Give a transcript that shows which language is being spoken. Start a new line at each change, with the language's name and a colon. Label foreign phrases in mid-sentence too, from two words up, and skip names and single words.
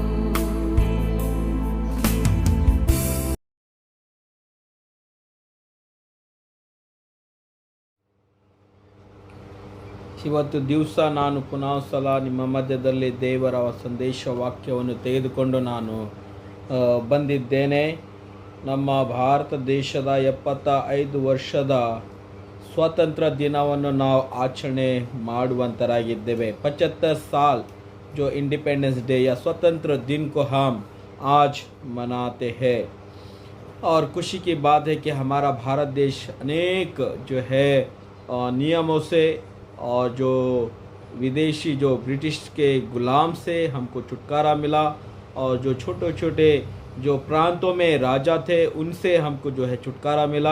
Kannada: ಇವತ್ತು ದಿವಸ ನಾನು ಪುನಃ ಸಲ ನಿಮ್ಮ ಮಧ್ಯದಲ್ಲಿ ದೇವರ ಸಂದೇಶ ವಾಕ್ಯವನ್ನು ತೆಗೆದುಕೊಂಡು ನಾನು ಬಂದಿದ್ದೇನೆ. ನಮ್ಮ ಭಾರತ ದೇಶದ 75 ವರ್ಷದ स्वातंत्र ದಿನವನ್ನು ನಾವು ಆಚರಣೆ ಮಾಡುವಂತರಾಗಿದ್ದೇವೆ.
Hindi: 75 साल जो
English: independence day
Hindi: या स्वतंत्र दिन को हम आज मनाते हैं और खुशी की बात है कि हमारा भारत देश अनेक जो है नियमों से और जो विदेशी जो ब्रिटिश के गुलाम से हमको छुटकारा मिला और जो छोटे छोटे जो प्रांतों में राजा थे उनसे हमको जो है छुटकारा मिला.